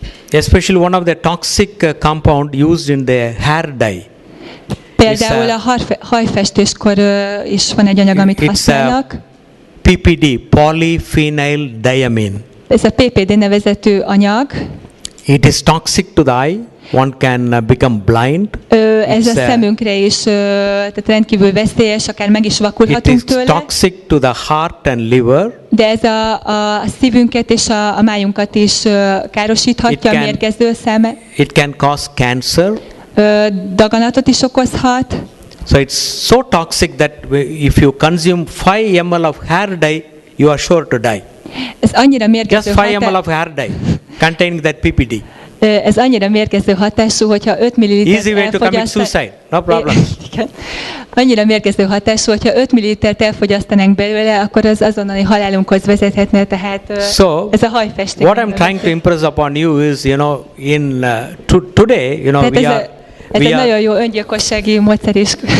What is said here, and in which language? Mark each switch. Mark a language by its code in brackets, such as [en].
[en] Especially one of the toxic compound used in the hair dye. [hu] Például a hajfestéskor is van egy anyag, amit használnak. [en] PPD, polyphenyl diamine. [hu] Ez a PPD nevezetű anyag. [en] It is toxic to the eye. One can become blind. [hu] Ez a szemünkre is tehát rendkívül veszélyes, akár meg is vakulhatunk tőle. [en] It is toxic to the heart and liver. [hu] De ez a szívünket és a májunkat is károsíthatja, mérgező szeme. [en] It can cause cancer. [hu] Daganatot is okozhat. [en] So it's so toxic that if you consume 5 ml of hair dye, you are sure to die. [hu] Ez annyira mérgező [en] Just 5 ml of hair dye containing that PPD. [hu] Ez annyira mérgező hatású, hogyha 5 ml-t [en] Easy way to commit suicide, no problem. [hu] Annyira mérgező hatású, hogyha 5 ml-t elfogyasztanánk belőle, akkor az azonnali halálunkhoz vezethetne, tehát [en] so, [hu] ez a hajfesték. [en] What I'm trying to impress upon you is, in today, [hu] ez egy nagyon jó öngyilkossági módszer is.